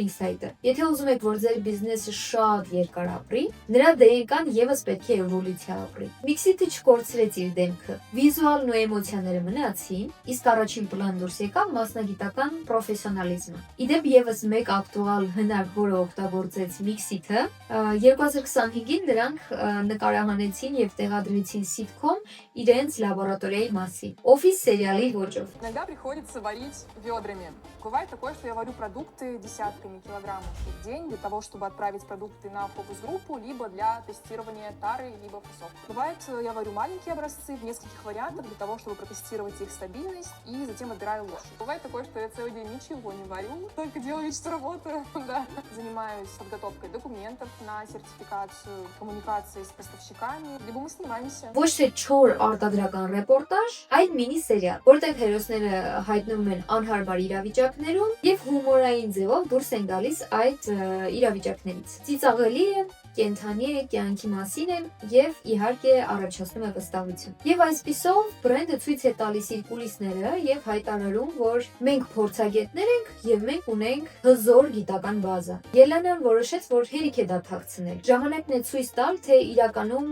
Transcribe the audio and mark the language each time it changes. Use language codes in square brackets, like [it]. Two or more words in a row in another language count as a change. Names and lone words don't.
[hy] ինսայթ է։ Եթե ուզում եք, որ ձեր բիզնեսը շատ երկար ապրի, նրա դերեկան եւս պետք է էվոլյուցիա ապրի։ Mixit-ը չկորցրեց իր դեմքը։ Վիզուալն ու էմոցիաները մնացին, իսկ առաջին պլան դուրս եկավ մասնագիտական պրոֆեսիոնալիզմը։ Իդեպ եւս մեկ ակտուալ հնար, որը օգտագործեց Mixit-ը, 2025-ին նրանք նկարահանեցին եւ տեղադրեցին sitcom իրենց լաբորատորիայի մասին, Office սերիալի ոճով։ [ru] Иногда приходится варить ведрами. Бывает такое, что я варю продукты десятками килограммов в день для того, чтобы отправить продукты на фокус-группу, либо для тестирования тары, либо фасовки. Бывает, я варю маленькие образцы в нескольких вариантах для того, чтобы протестировать их стабильность и затем отбираю лучшие. Бывает такое, что я целый день ничего не варю, только делаю вид, что работаю. Да. Занимаюсь подготовкой документов на сертификацию, коммуникацией с поставщиками, либо мы снимаемся. [hy] Ոչ թե չոր արտադրական ռեպորտաժ, այլ մինի սերիալ, որտեղ հերոսները հայտնվում են անհարմար իրավիճակներում եւ հումորային ձևով դուրս են գալիս այդ իրավիճակներից։ Ծիծաղելի է, կենթանի է, կյանքի մասին է եւ իհարկե առաջացնում է վստահություն։ Եվ այսպիսով բրենդը ցույց է տալիս իր կուլիսները եւ հայտարարում, որ մենք փորձագետներ ենք եւ մենք ունենք հզոր գիտական բազա։ Ելանան որոշեց, որ հերիք է դա թաքցնել։ Ժամանակն է ցույց տալ, թե իրականում